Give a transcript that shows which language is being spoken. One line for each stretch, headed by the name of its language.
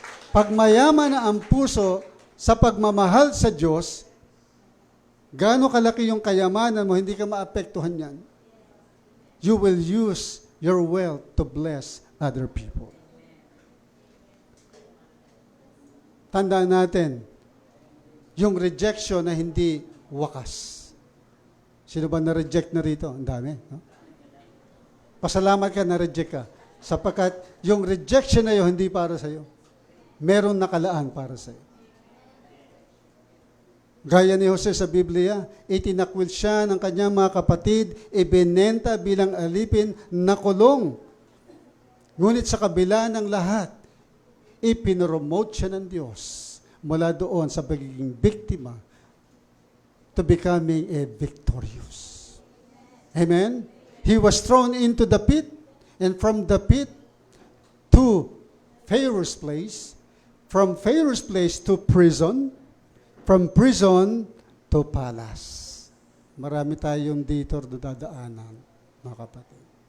Filipino: Pag mayaman na ang puso, sa pagmamahal sa Diyos, gaano kalaki yung kayamanan mo, hindi ka maapektuhan yan.
English: You will use your wealth to bless other people.
Filipino: Tandaan natin, yung rejection na hindi wakas. Sino ba na-reject na rito? Ang dami. No? Pasalamat ka, na-reject ka. Sapagkat yung rejection na yun, hindi para sa'yo. Meron nakalaan para sa'yo. Gaya ni Jose sa Biblia, itinakwil siya ng kanyang mga kapatid, ibinenta bilang alipin na kulong. Ngunit sa kabila ng lahat, ipinromote siya ng Diyos mula doon sa pagiging biktima
English: to becoming a victorious.
Filipino: Amen?
English: He was thrown into the pit, and from the pit to Pharaoh's place, from Pharaoh's place to prison, from prison to palace.
Filipino: Marami tayong dito dadaanan, mga kapatid.